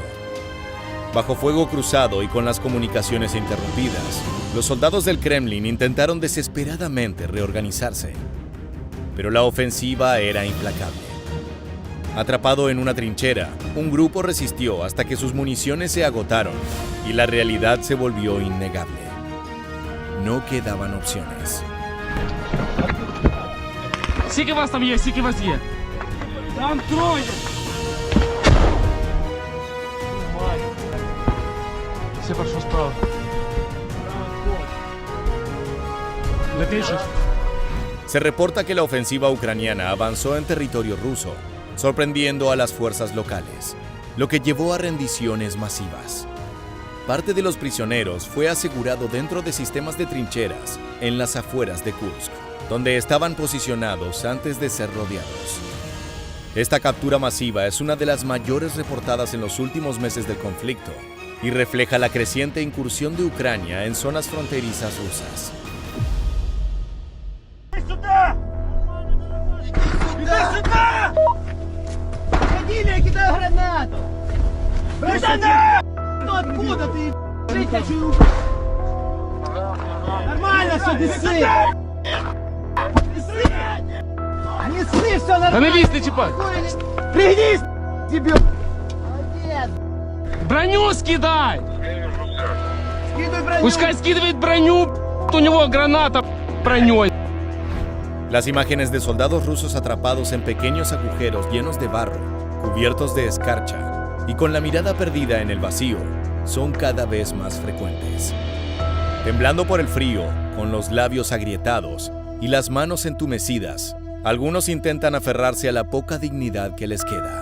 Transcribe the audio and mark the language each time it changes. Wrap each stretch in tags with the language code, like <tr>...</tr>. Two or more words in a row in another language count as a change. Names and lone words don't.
<es>Bajo fuego cruzado y con las comunicaciones interrumpidas, los soldados del Kremlin intentaron desesperadamente reorganizarse. Pero la ofensiva era implacable. Atrapado en una trinchera, un grupo resistió hasta que sus municiones se agotaron y la realidad se volvió innegable. No quedaban opciones.</es> <uk>Скільки вас там є, скільки вас є?</uk> <ru>Там троє. Все хорошо справа.</ru> <uk>Летиш?</uk> <es>Se reporta que la ofensiva ucraniana avanzó en territorio ruso, sorprendiendo a las fuerzas locales, lo que llevó a rendiciones masivas. Parte de los prisioneros fue asegurado dentro de sistemas de trincheras en las afueras de Kursk, donde estaban posicionados antes de ser rodeados. Esta captura masiva es una de las mayores reportadas en los últimos meses del conflicto y refleja la creciente incursión de Ucrania en zonas fronterizas rusas.</es> <uk>Да не лізь, не чіпай!</uk> <ru>Пригнись, тебе! Броню скидай! Пускай скидывает броню, у него граната броней.</ru> <es>Las imágenes de soldados rusos atrapados en pequeños agujeros llenos de barro, cubiertos de escarcha y con la mirada perdida en el vacío son cada vez más frecuentes. Temblando por el frío, con los labios agrietados y las manos entumecidas, algunos intentan aferrarse a la poca dignidad que les queda.</es>